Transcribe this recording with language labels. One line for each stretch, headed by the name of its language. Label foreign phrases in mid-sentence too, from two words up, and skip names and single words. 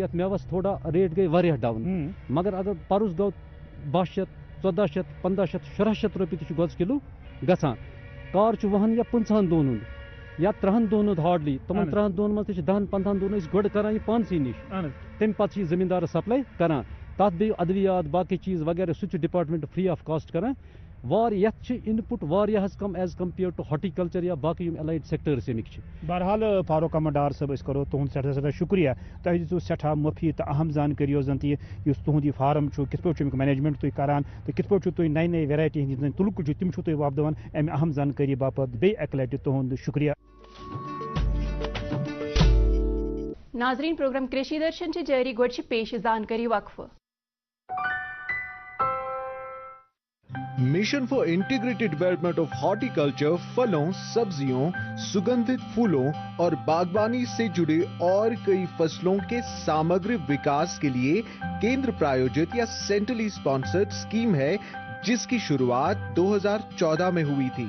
Kashmiri: یَتھ میوَس تھوڑا ریٹ گٔے واریاہ ڈاوُن مگر اگر پرُس گوٚو 1200 1400 1500 1700 رۄپیہِ تہِ چھُ گۄژٕ کِلوٗ گژھان کار چھُ 20 یا 50 دۄہن ہُنٛد یا 3 دۄہن ہُنٛد ہاڈلی تِمن 3 دۄہن منٛز تہِ چھِ 10 15 دۄہن أسۍ گۄڈٕ کران یہِ پانسٕے نِش تَمہِ پتہٕ چھِ یہِ زٔمیٖندارس سپلاے کران تَتھ بیٚیہِ ادوِیات باقٕے چیٖز وغیرہ سُہ تہِ چھُ ڈپارٹمنٹ
English: free of cost
Kashmiri: کران یتھ چھِ انپُٹ واریاہ حظ کم
English: as compare to horticulture
Kashmiri: یا باقٕے یِم
English: allied sectors
Kashmiri: امیِکۍ چھِ. بہرحال فاروق احمد ڈار صٲب أسۍ کرو تُہُنٛد سٮ۪ٹھاہ سٮ۪ٹھاہ شُکریہ تۄہہِ دِژوٕ سٮ۪ٹھاہ مُفیٖد تہٕ اہم زانکٲری یۄس زن تہِ یُس تُہُنٛد یہِ فارم چھُ کِتھ پٲٹھۍ چھُ امیُک مینیجمنٹ تُہۍ کران تہٕ کِتھ پٲٹھۍ چھُو تُہۍ نَیہِ نَیہِ ویرایٹی ہٕنٛدۍ یِم زن تُلکُل چھِ تِم چھِو تُہۍ وۄپداوان اَمہِ اہم زانکٲری باپتھ بیٚیہِ اَکہِ لٹہِ تُہُنٛد شُکریہ. ناظرین پروگرام کریشی درشن چھِ جٲری گۄڈٕ چھِ پیش زانکٲری وقفہٕ.
Hindi: मिशन फॉर इंटीग्रेटेड डेवलपमेंट ऑफ हॉर्टिकल्चर फलों, सब्जियों, सुगंधित फूलों और बागवानी से जुड़े और कई फसलों के सामग्री विकास के लिए केंद्र प्रायोजित या
English: centrally sponsored scheme
Hindi: है जिसकी शुरुआत 2014 में हुई थी.